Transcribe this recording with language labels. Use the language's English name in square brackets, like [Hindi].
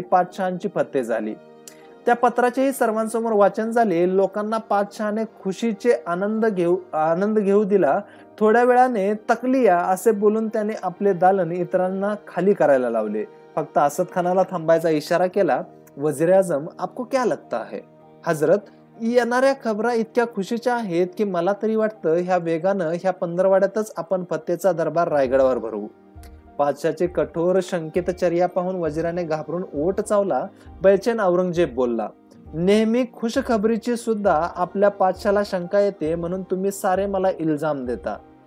[Marathi] पातशहांची फत्ते झाली. त्या पत्राचेही सर्वांसमोर वाचन झाले. लोकांना पातशहाने खुशीचे आनंद घेऊ दिला. थोड्या वेळाने तकलिया असे बोलून त्याने आपले दालन इतरांना खाली करायला लावले. फक्त असद खानाला थांबायचा इशारा केला. [Hindi] वजीर आजम, आपको क्या लगता है? [Marathi] हजरत, येणाऱ्या खबरा इतक्या खुशीच्या आहेत की मला तरी वाटतं ह्या वेगानं ह्या 15वाड्यातच आपण फत्तेचा दरबार रायगडावर भरवू. पातशाहचे कठोर शंकित चर्या पाहून वजिराने घाबरून ओठ चावला. बेचैन औरंगजेब बोलला, नेहमी खुशखबरीची सुद्धा आपल्या पातशाहला शंका येते, म्हणून तुम्ही सारे मला इल्जाम देता.